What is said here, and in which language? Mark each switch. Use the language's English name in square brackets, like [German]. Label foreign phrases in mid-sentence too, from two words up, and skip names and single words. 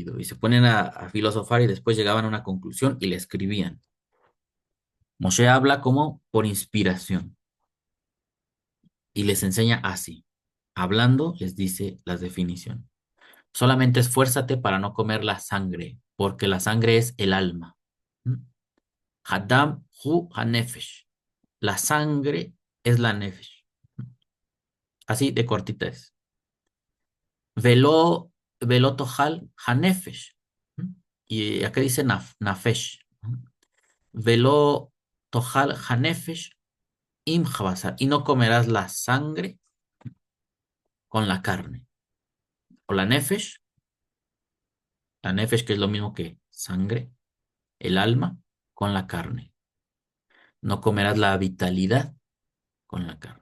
[Spanish] Y se ponen a filosofar y después llegaban a una conclusión y le escribían. Moshe habla como por inspiración y les enseña así. Hablando, les dice las definiciones. Solamente esfuérzate para no comer la sangre, porque la sangre es el alma. [Hebrew] ¿Mm? הדם הוא הנפש. [Spanish] La sangre es la nefesh. Así de cortita es. [Hebrew] ולא, ולא תאכל הנפש. [Spanish] ¿Mm? Y acá dice nafesh. ¿Mm? [Hebrew] ולא תאכל הנפש עם הבשר. [Spanish] Y no comerás la sangre con la carne. O la nefesh que es lo mismo que sangre, el alma, con la carne. No comerás la vitalidad con la carne.